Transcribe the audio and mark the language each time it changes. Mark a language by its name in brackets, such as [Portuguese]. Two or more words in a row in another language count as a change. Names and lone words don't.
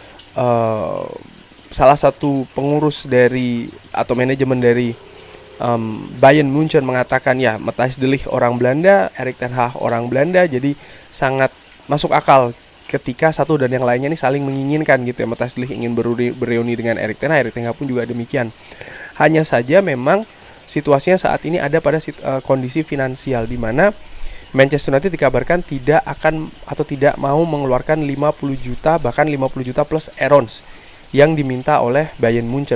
[Indonesian] Salah satu pengurus dari atau manajemen dari Bayern Munchen mengatakan ya Matthijs de Ligt orang Belanda, Erik ten Hag orang Belanda, jadi sangat masuk akal ketika satu dan yang lainnya ini saling menginginkan gitu ya. Matthijs de Ligt ingin bereuni dengan Erik ten Hag pun juga demikian. Hanya saja memang situasinya saat ini ada pada kondisi finansial di mana Manchester United dikabarkan tidak akan atau tidak mau mengeluarkan 50 juta, bahkan 50 juta plus add-ons yang diminta oleh Bayern Munchen.